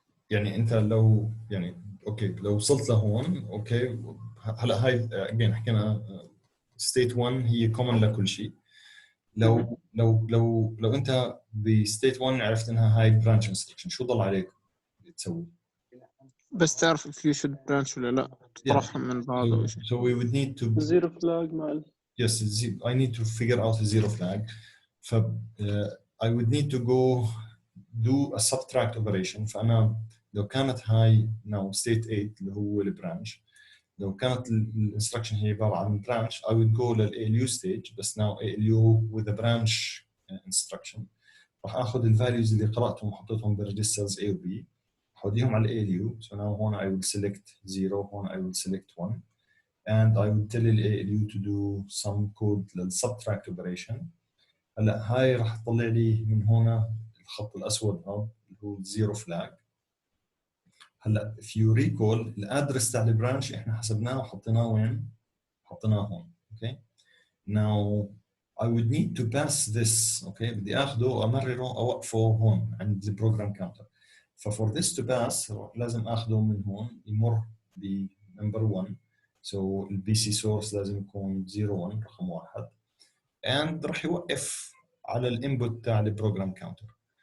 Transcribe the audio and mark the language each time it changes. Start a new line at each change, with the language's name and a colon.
Arabic: يعني انت لو يعني اوكي لو وصلت لهون اوكي هلا هاي اجين حكينا ستيت 1 هي كومن لكل شيء. لو انت بستيت 1 عرفت انها هاي برانش انستركشن، شو ضل عليك تسوي؟ بس تعرف
English: if you should branch
Arabic: ولا لا، تطرحهم من بعض أو شيء.
English: So we would need to
Arabic: زيرو فلاج مع
English: yes I need to figure out a zero flag. ف I would need to go do a subtract operation.
Arabic: فأنا لو كانت هاي
English: now state 8 اللي هو البرانش،
Arabic: لو كانت الانستركشن هي عبارة عن
English: branch I would go لل ALU stage بس now ALU with a branch instruction.
Arabic: راح اخذ الفاليوز اللي قراتهم وحطيتهم بالريجسترز A و B، احوديهم على ALU.
English: So now هون I will select 0، هون I will select 1 and I will tell the ALU to do some code للسبتراكت operation.
Arabic: هلا هاي راح تطلع لي من هنا الخط الاسود هذا اللي هو الزيرو فلاج. هلا
English: if you recall
Arabic: الادرس تاع البرانش احنا حسبناه وحطيناه وين؟ حطيناه هون.
English: اوكي now I would need to pass this.
Arabic: اوكي بدي اخذه امرره اوقفه هون عند البروجرام كاونتر. ف
English: for this to pass
Arabic: لازم اخذه من هون يمر بنمبر 1. so البي سي سورس لازم يكون 01 رقم 1 and راح يوقف على الانبوت تاع البروجرام كاونتر.